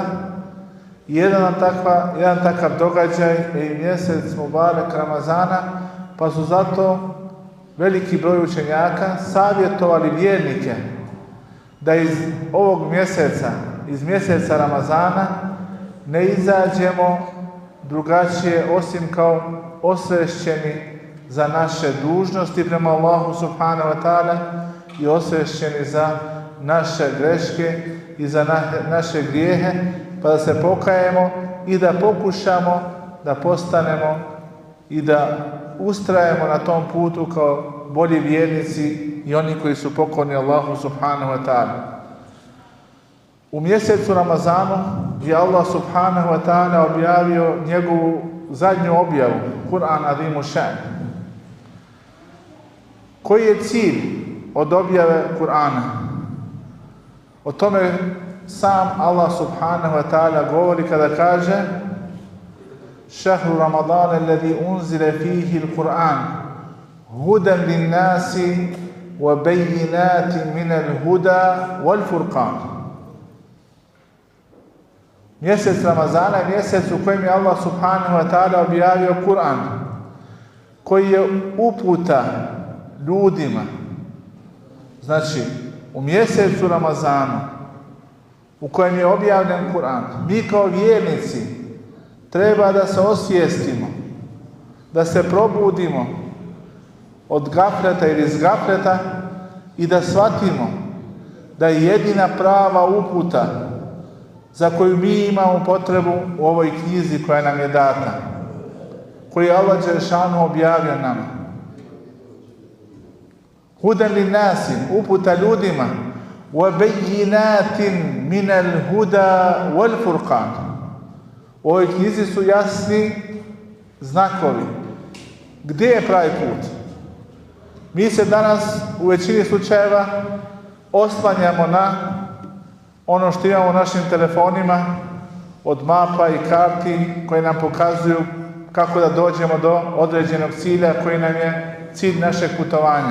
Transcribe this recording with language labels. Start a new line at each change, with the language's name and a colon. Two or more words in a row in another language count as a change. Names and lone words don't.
Bosnian: Jedan takav događaj je i mjesec mubarek Ramazana, pa su zato veliki broj učenjaka savjetovali vjernike da iz ovog mjeseca, iz mjeseca Ramazana, ne izađemo drugačije osim kao osvješćeni za naše dužnosti prema Allahu
Arabic: سبحانه وتعالى
Bosnian: i osvješćeni za naše greške i za naše grijehe, pa da se pokajemo i da pokušamo da postanemo i da ustrajemo na tom putu kao bolji vjernici i oni koji su pokorni Allahu
Arabic: سبحانه وتعالى.
Bosnian: U mjesecu Ramazanu je Allah
Arabic: سبحانه وتعالى
Bosnian: objavio njegovu zadnju objavu, Kur'an Azimu Šan. Koji je cilj od objave Kur'ana? O tome sam Allah
Arabic: سبحانه وتعالى
Bosnian: govori kada kaže:
Arabic: شهر رمضان الذي أنزل فيه القرآن هدى للناس وبينات من الهدى والفرقان.
Bosnian: Mjesec Ramazana je mjesec u kojem je Allah
Arabic: سبحانه وتعالى
Bosnian: objavio Kur'an, koji je uputa ljudima. Znači, u mjesecu Ramazana u kojem je objavljen Kur'an, mi kao vjernici treba da se osvijestimo, da se probudimo od gafleta ili iz gafleta i da shvatimo da je jedina prava uputa za koju mi imamo potrebu u ovoj knjizi koja nam je data, koju je Allah dželešanu objavio nama.
Arabic: هدى للناس,
Bosnian: uputa ljudima,
Arabic: وبينات من الهدى والفرقان.
Bosnian: U ovoj knjizi su jasni znakovi. Gdje je pravi put? Mi se danas u većini slučajeva oslanjamo na ono što imamo u našim telefonima od mapa i karti koje nam pokazuju kako da dođemo do određenog cilja koji nam je cilj našeg putovanja.